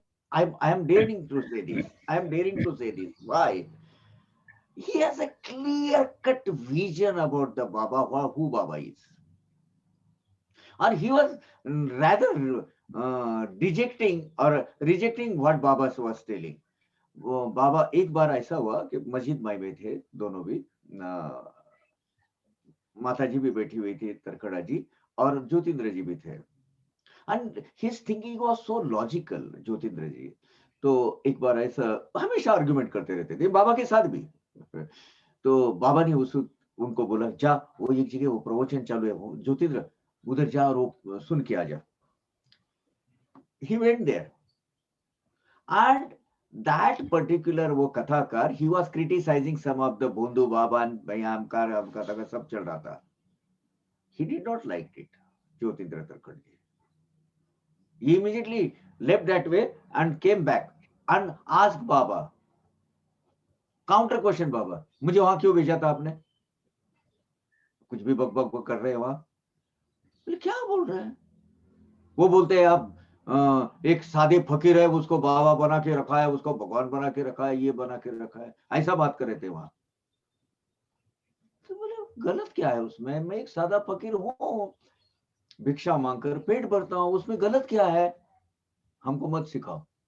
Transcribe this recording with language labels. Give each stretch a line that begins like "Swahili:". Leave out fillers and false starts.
English: I am daring to say this. I am daring to say this. Why? He has a clear-cut vision about the Baba, who Baba is. And he was rather dejecting or rejecting what Baba was telling.
Hindi: वो बाबा एक बार ऐसा हुआ कि मस्जिद में थे दोनों भी, माता जी भी बैठी हुई थी, तरखड़ा जी और ज्योतिन्द्र जी भी थे.
English: and his thinking was so logical,
Hindi: Jyotindra जी. तो एक बार ऐसा, हमेशा आर्गुमेंट करते रहते थे बाबा के साथ भी. तो बाबा ने उनको बोला, जा वो एक जगह वो प्रवचन चालू है, वो ज्योतिन्द्र उधर जा और वो सुन के आ जा.
English: He went there, and that particular
Hindi: वो कथाकार,
English: he was criticizing some of the Bhondu Baba and Amkar
Hindi: सब चल रहा था.
English: He did not like it, Jyotindra Tarkhatji. He immediately left that way and came back and asked Baba, counter question, Baba,
Hindi: मुझे वहां क्यों भेजा था आपने? कुछ भी बक बक कर रहे हैं वहां. क्या बोल रहे हैं? वो बोलते हैं आप एक सादे फकीर है, उसको बाबा बना के रखा है, उसको भगवान बना के रखा है, ये बना के रखा है, ऐसा बात कर रहे थे वहां. गलत क्या है उसमें? मैं एक सादा फकीर हूँ, भिक्षा मांगकर पेट भरता हूँ, उसमें गलत क्या है? हमको मत सिखाओ।